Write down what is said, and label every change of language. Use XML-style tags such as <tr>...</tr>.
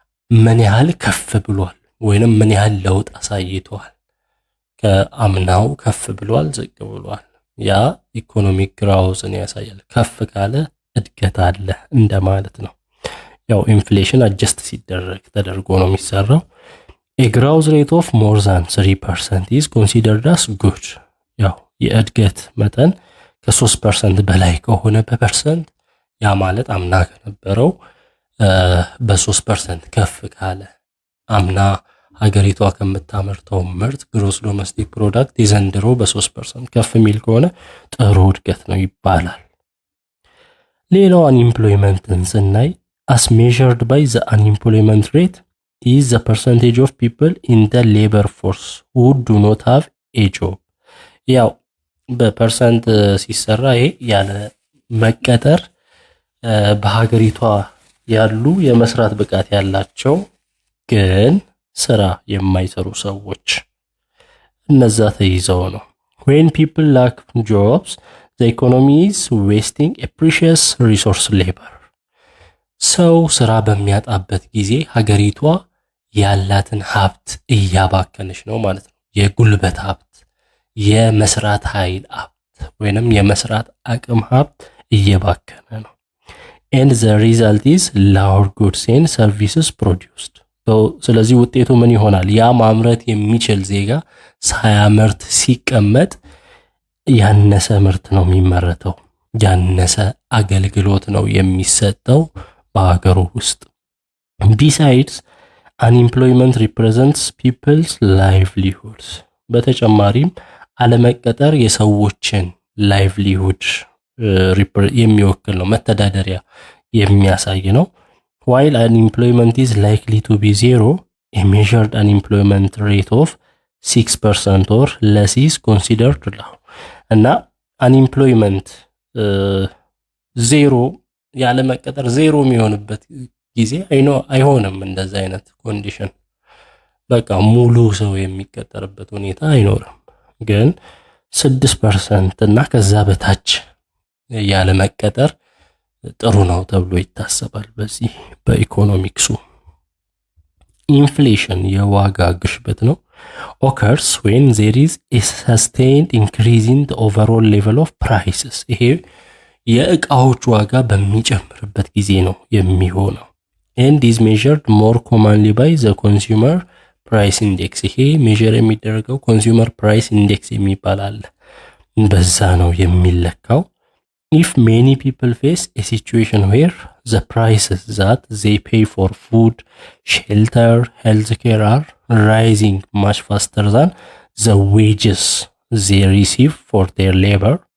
<am>ምን ያህል ከፍ ብሏል ወይንም ምን ያህል ለውጥ አሳይቷል፣ ከአምናው ከፍ ብሏል፣ ዝቅ ብሏል። ያ ኢኮኖሚክ ግሮውዝን ያሳያል። ከፍ ካለ እድገት አለ እንደማለት ነው። ያው ኢንፍሌሽን አጀስት ሲደረግ ተደርጎ ነው የሚሰራው።</am> <en>a growth rate of more than 3% is considered as good።</en> <am>ያው የእድገት መጠን ከ3% በላይ ከሆነ በፐርሰንት ያ ማለት አምና ከነበረው በ3% ከፍ ካለ አምና ሀገሪቷ ከምታመርተው ምርት ግሮስ ዶሜስቲክ ፕሮዳክት የዘንድሮ በ3% ከፍ ሚል ከሆነ ጥሩ እድገት ነው ይባላል። ሌላው አንኢምፕሎይመንትን ስናይ</am> <en>as measured by the unemployment rate is the percentage of people in the labor force who do not have a job.</en> <am>ያው በፐርሰንት ሲሰራ ይሄ ያለ መቀጠር በሀገሪቷ ያሉ የመስራት ብቃት ያላቸው ግን ስራ የማይሰሩ ሰዎች እነዛ ተይዘው ነው።</am> <en>when people lack jobs the economy is wasting a precious resource labor.</en> <am>ሰው ስራ በሚያጣበት ጊዜ ሀገሪቷ ያላትን ሀብት እያባከነች ነው ማለት ነው። የጉልበት ሀብት፣ የመስራት ኃይል ሀብት ወይንም የመስራት አቅም ሀብት እየባከነ ነው።</am> <en>and the result is lower goods and services produced.</en> <am>ስለዚህ ውጤቱ ምን ይሆናል? ያ ማምረት የሚችል ዜጋ ሳያመርት ሲቀመጥ ያነሰ ምርት ነው የሚመረተው፣ ያነሰ አገልግሎት ነው የሚሰጠው በሀገሩ ውስጥ።</am> <en>besides unemployment represents people's livelihoods.</en> <am>በተጨማሪም አለመቀጠር የሰዎችን ላይቭሊሁድ የሚወክል ነው፣ መተዳደሪያ የሚያሳይ ነው።</am> <en>while unemployment is likely to be zero, a measured unemployment rate of 6% or less is considered low.</en> <am>እና unemployment ዜሮ ያለመቀጠር ዜሮ የሚሆንበት ጊዜ አይሆንም። እንደዛ አይነት ኮንዲሽን በቃ ሙሉ ሰው የሚቀጠርበት ሁኔታ አይኖርም። ግን 6% እና ከዛ በታች ያለመቀጠር ጥሩ ነው ተብሎ ይታሰባል በዚህ በኢኮኖሚክሱ። ኢንፍሌሽን የዋጋ ግሽበት ነው።</am> <en>occurs when there is a sustained increase in the overall level of prices.</en> <am>ይሄ የእቃዎች ዋጋ በሚጨምርበት ጊዜ ነው የሚሆነው።</am> <en>and is measured more commonly by the consumer price index.</en> <am>ይሄ ሜዠር የሚደረገው</am> <en>consumer price index</en> <am>የሚባል አለ፣ በዛ ነው የሚለካው።</am> <en>if many people face a situation where the prices that they pay for food, shelter, healthcare are rising much faster than the wages they receive for their labor,</en>